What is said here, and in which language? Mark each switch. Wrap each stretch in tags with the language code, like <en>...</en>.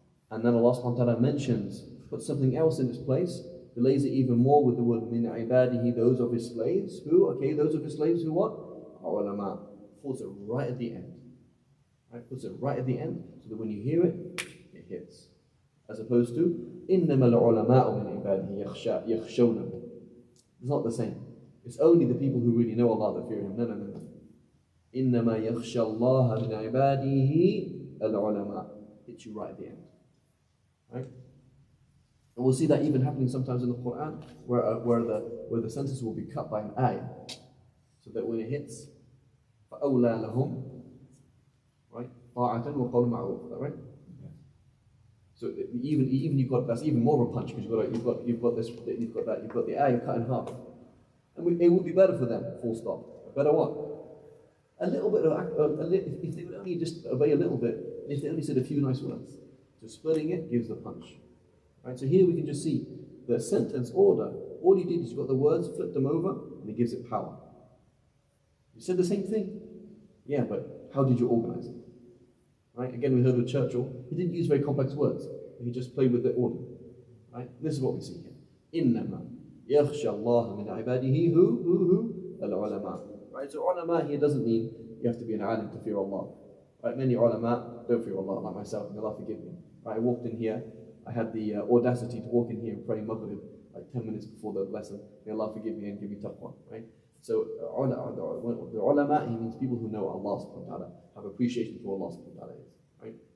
<en>And then Allah subhanahu wa ta'ala mentions, puts something else in its place, delays it even more with the word</en> <ar>مِنْ عِبَادِهِ,</ar> <en>those of his slaves. Who? Okay, those of his slaves who what? Ulama. Puts it right at the end. Right? Puts it right at the end, so that when you hear it, it hits. As opposed to,</en> <ar>إِنَّمَا الْعُلَمَاءُ مِنْ عِبَادِهِ يَخْشَوْنَهُ.</ar> <en>It's not the same. It's only the people who really know Allah that fear Him. No.</en> <ar>إِنَّمَا يَخْشَى اللَّهَ مِنْ عِبَادِهِ الْعُلَمَاء.</ar> <en>Hits you right at the end. Right? And we'll see that even happening sometimes in the Quran, where the sentence will be cut by an ayah, so that when it hits,</en> <ar>فَأَوْلَى لَهُمْ,</ar> <en>right?</en> <ar>طَاعَةً وَقَوْلٌ مَعْرُوفٌ,</ar> <en>right? So even you've got, that's even more of a punch, because you've got the ayah cut in half, and it would be better for them. Full stop. Better what? A little bit of if they would only just obey a little bit, if they only said a few nice words. So splitting it gives the punch. Right. So here we can just see the sentence order. All you did is you got the words, flipped them over, and it gives it power. You said the same thing. Yeah, but how did you organize it? Right? Again, we heard with Churchill, he didn't use very complex words. He just played with the order. Right? This is what we see here.</en> <ar>إِنَّمَا يَخْشَى اللَّهَ مِنْ عِبَادِهِ</ar> <en>who? Al-ulama. Right? So ulama here doesn't mean you have to be an alim to fear Allah. Right? Many ulama don't fear Allah, like myself, may Allah forgive me. Right? I walked in here, I had the audacity to walk in here and pray Maghrib like 10 minutes before the lesson. May Allah forgive me and give me taqwa. Right? So the ulama, he means people who know Allah subhanahu wa ta'ala, have appreciation for Allah subhanahu wa ta'ala. Right?</en>